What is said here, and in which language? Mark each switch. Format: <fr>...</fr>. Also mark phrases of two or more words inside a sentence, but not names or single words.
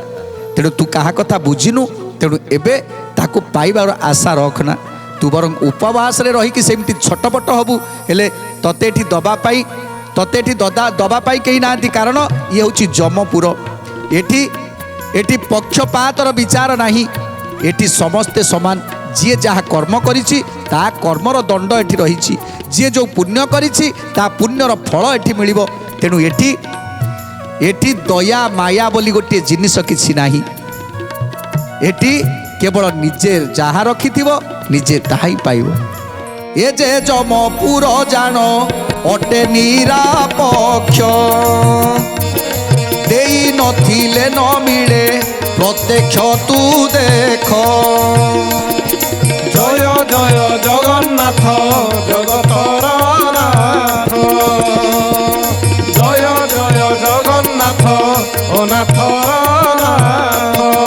<or>ତେଣୁ ତୁ କାହା କଥା ବୁଝିନୁ ତେଣୁ ଏବେ ତାକୁ ପାଇବାର ଆଶା ରଖନା ତୁ ବରଂ ଉପବାସ ରେ ରହି କି ସେମତି ଛଟପଟ ହବୁ ହେଲେ ତତେ ଏଠି ଦବା ପାଇ କହିଁ ନାହିଁ କାରଣ ଏ ହୁଁ ଯମପୁର ଏଠି ଏଠି ପକ୍ଷପାତର ବିଚାର ନାହିଁ ଏଠି ସମସ୍ତେ ସମାନ ଜୀ ଯାହା କର୍ମ କରିଛି ତା କର୍ମର ଦଣ୍ଡ ଏଠି ରହିଛି ଜୀ ଯୋ ପୁଣ୍ୟ କରିଛି ତା ପୁଣ୍ୟର ଫଳ ଏଠି ମିଳିବ। ତେଣୁ ଏଠି ଏଠି ଦୟା ମାୟା ବୋଲି ଗୋଟେ ଜିନିଷ କିଛି ନାହିଁ। ଏଠି କେବଳ ନିଜେ ଯାହା ରଖିଥିବ ନିଜେ ତାହାହିଁ ପାଇବ। ଏ ଯେ ଯମପୁର ଜାଣ ଅଟେ ନିରପେକ୍ଷ ଦେଇ ନଥିଲେ ନ ମିଳେ ପ୍ରତ୍ୟକ୍ଷ ତୁ ଦେଖ। ଜୟ ଜୟ ଜଗନ୍ନାଥ ଜଗତର ନାଥ ଜୟ ଜୟ ଜଗନ୍ନାଥ ଅନାଥର ନାଥ।</or>